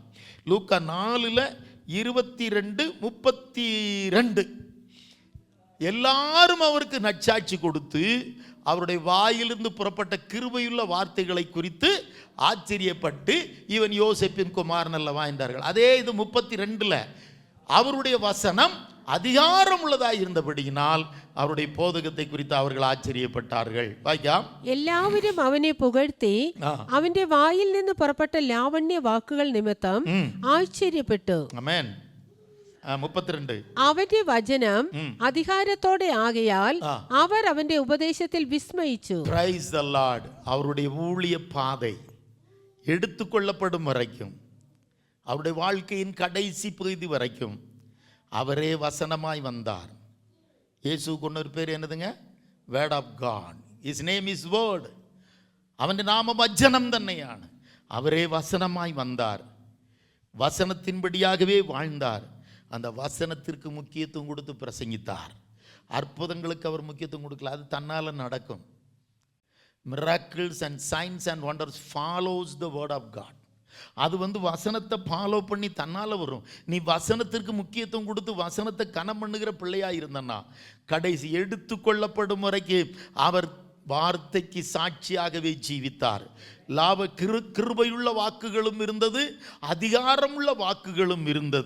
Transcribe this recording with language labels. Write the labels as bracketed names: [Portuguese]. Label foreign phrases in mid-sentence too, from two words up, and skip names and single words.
[Tamil] லூக்கா 4ல் 22, 32 எல்லாரும் அவருக்கு நற்சாட்சி கொடுத்து அவருடைய வாயிலிருந்து புறப்பட்ட கிருபையுள்ள வார்த்தைகளை குறித்து ஆச்சரியப்பட்டு இவன் யோசேப்பின் குமாரன் அல்லவா என்றார்கள். அதே இது 32ல் அவருடைய வசனம் அதிகாரம் உள்ளதாய் இருந்தபடியினால் அவருடைய போதகத்தை குறித்து அவர்கள் ஆச்சரியப்பட்டார்கள். [Malayalam] എല്ലാവരും അവനെ പുകഴ്ത്തി അവന്റെ വായിൽ നിന്ന് പുറപ്പെട്ട ലാവണ്യ വാക്കുകൾ നിമിത്തം ആശ്ചര്യപ്പെട്ടു. ആമേൻ. 32 അവന്റെ വചനം അധികാരത്തോടെ ആകയാൽ അവർ അവന്റെ ഉപദേശത്തിൽ വിസ്മയിച്ചു. [English] Praise the Lord. [Tamil] அவருடைய ஊழிய பாதை எடுத்துக்கொள்ளப்படும் வரைக்கும், அவருடைய வாழ்க்கையின் கடைசி பகுதி வரைக்கும் அவரே வசனமாய் வந்தார். இயேசுவுக்கு இன்னொரு பேர் என்னதுங்க? [English] Word of God. His name is Word. [Tamil] அவன் நாமம் வசனம் தன்னையான. அவரே வசனமாய் வந்தார், வசனத்தின்படியாகவே வாழ்ந்தார். அந்த வசனத்திற்கு முக்கியத்துவம் கொடுத்து பிரசங்கித்தார். அற்புதங்களுக்கு அவர் முக்கியத்துவம் கொடுக்கல, அது தன்னால் நடக்கும். [English] Miracles and signs and wonders follows the Word of God. [Tamil] அது வசனத்தை ஃபாலோ பண்ணி தன்னால் வரும். நீ வசனத்திற்கு முக்கியத்துவம் கொடுத்து வசனத்தை கனம் பண்ணுகிற பிள்ளையா இருந்தன்னா கடைசி எடுத்துக்கொள்ளப்படும் வரைக்கு அவர் வார்த்தைக்கு சாட்சியாகவே ஜீவித்தார். கிருபையுள்ள வாக்குகளும் இருந்தது, அதிகாரமுள்ள வாக்குகளும் இருந்தது.